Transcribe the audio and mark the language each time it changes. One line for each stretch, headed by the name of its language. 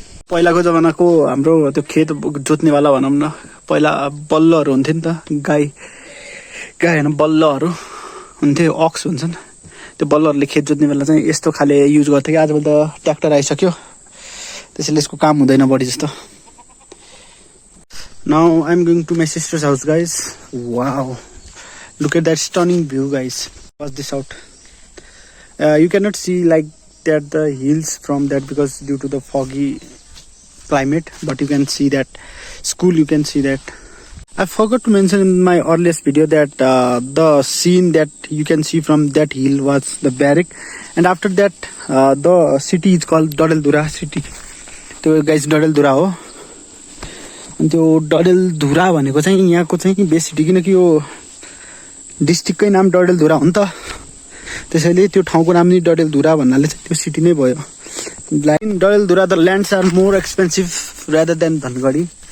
Nepali: पहिलाको जमानाको हाम्रो त्यो खेत जोत्नेवाला भनौँ न, पहिला बल्लहरू हुन्थ्यो नि त, गाई होइन बल्लहरू हुन्थ्यो, अक्स हुन्छन्, त्यो बल्लहरूले खेत जोत्ने बेला चाहिँ यस्तो खाले युज गर्थ्यो कि। आजभोलि त ट्र्याक्टर आइसक्यो, त्यसैले यसको काम हुँदैन बढी जस्तो।
English: Now I'm going to my sister's house, guys. Wow, look at that stunning view, guys. Watch this out. You cannot see like that the hills from that because due to the foggy climate, but you can see that school, you can see that. I forgot to mention in my earliest video that the scene that you can see from that hill was the barrack, and after that the city is called Dadeldhura city. So guys, Dadeldhura हो।
Nepali: अनि त्यो डडेलधुरा भनेको चाहिँ यहाँको चाहिँ best city, किनकि यो डिस्ट्रिक्टकै नाम डडेलधुरा हो नि त, त्यसैले त्यो ठाउँको नाम नि डडेलधुरा भन्नाले चाहिँ त्यो सिटी नै भयो।
English: Dadeldhura the lands are more expensive rather than Dhangadhi.